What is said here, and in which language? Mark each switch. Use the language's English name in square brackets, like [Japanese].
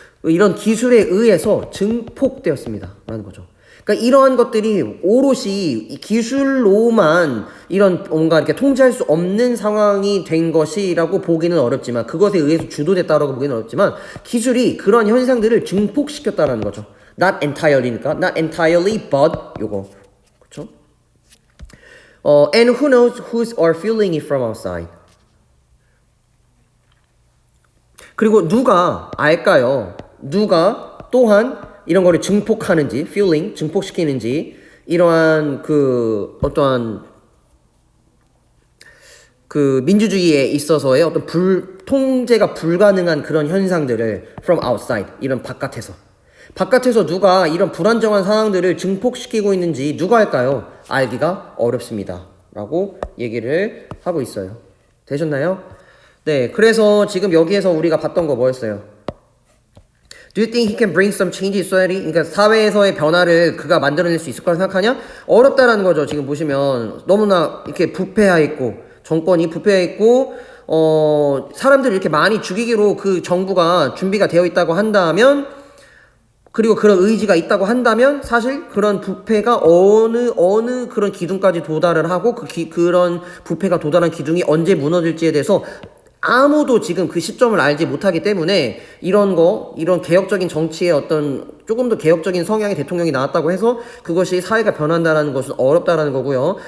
[Korean] 이런 기술에 의해서 증폭되었습니다. 라는 거죠. 그러니까 이러한 것들이 오롯이 기술로만 이런 뭔가 이렇게 통제할 수 없는 상황이 된 것이라고 보기는 어렵지만, 그것에 의해서 주도됐다라고 보기는 어렵지만, 기술이 그런 현상들을 증폭시켰다라는 거죠. [English] Not entirely니까, not entirely, but [Korean] 요거. 그렇죠? [English] And who knows who's are feeling it from outside. [Korean] 그리고 누가 알까요? 누가 또한 이런 거를 증폭하는지, feeling, 증폭시키는지, 이러한 어떠한 민주주의에 있어서의 어떤 통제가 불가능한 그런 현상들을 [English] from outside, [Korean] 이런 바깥에서 누가 이런 불안정한 상황들을 증폭시키고 있는지 누가 알까요? 알기가 어렵습니다. 라고 얘기를 하고 있어요. 되셨나요? 네, 그래서 지금 여기에서 우리가 봤던 거 뭐였어요? [English] Do you think he can bring some change in society? [Korean] 그러니까 사회에서의 변화를 그가 만들어낼 수 있을 거라 생각하냐? 어렵다라는 거죠. 지금 보시면 너무나 이렇게 부패해 있고, 정권이 부패해 있고, 사람들을 이렇게 많이 죽이기로 그 정부가 준비가 되어 있다고 한다면, 그리고 그런 의지가 있다고 한다면 사실 그런 부패가 어느 그런 기둥까지 도달을 하고 그런 부패가 도달한 기둥이 언제 무너질지에 대해서 아무도 지금 그 시점을 알지 못하기 때문에 이런 개혁적인 정치의 어떤 조금 더 개혁적인 성향의 대통령이 나왔다고 해서 그것이 사회가 변한다는 것은 어렵다라는 거고요.